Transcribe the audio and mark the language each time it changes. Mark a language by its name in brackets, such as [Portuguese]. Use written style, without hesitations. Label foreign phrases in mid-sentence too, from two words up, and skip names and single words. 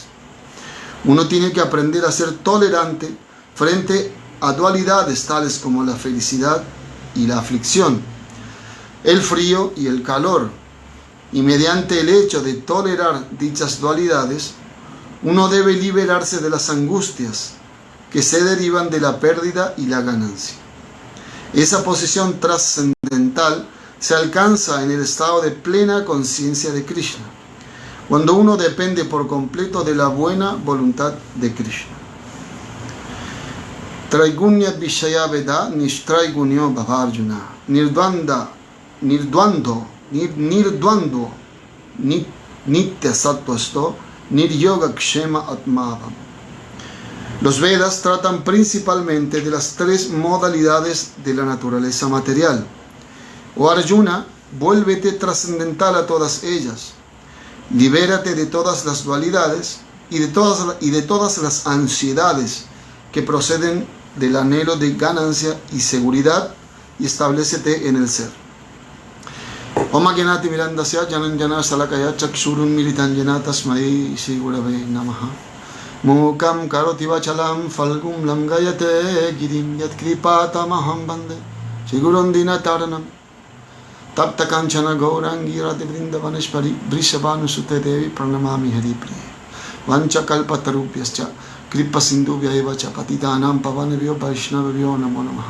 [Spanish] Uno tiene que aprender a ser tolerante frente a dualidades tales como la felicidad y la aflicción, el frío y el calor, y mediante el hecho de tolerar dichas dualidades, uno debe liberarse de las angustias que se derivan de la pérdida y la ganancia. Esa posición trascendental se alcanza en el estado de plena conciencia de Krishna, cuando uno depende por completo de la buena voluntad de Krishna. [Sanskrit] Traigunya Vishaya Veda Nishtraigunyo Bhavarjuna Nirdvando Nitya Sattvasto Niryoga Kshema Atmavam. [Spanish] Los Vedas tratan principalmente de las tres modalidades de la naturaleza material. Oh Arjuna, vuélvete trascendental a todas ellas. Libérate de todas las dualidades y de todas las ansiedades que proceden del anhelo de ganancia y seguridad, y establécete en el ser. [Sanskrit] Om Agyanati Mirandasya Jananjana Salakaya Chakshurun Militan Janatasmai Shri Gurave Namaha. Mukam Karoti Vachalam Falgum Langayate Girim Yat Kripatamaham Bande Shri Gurundina Taranam Tapta Kanchana Gaurangi Radhe Vrindavaneshpari Vrishabhanu Sute Devi Pranamami Haripriya Vancha Kalpatarupyascha Kripa Sindhubhya Eva Cha Patitanam Pavanebhyo Vaishnavebhyo Namo Namaha.